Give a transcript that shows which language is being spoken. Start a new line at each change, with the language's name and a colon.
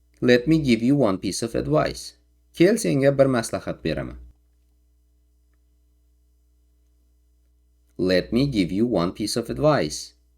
English: Let me give you one piece of advice.
Uzbek: Kel senga bir maslahat beraman.
English: Let me give you one piece of advice.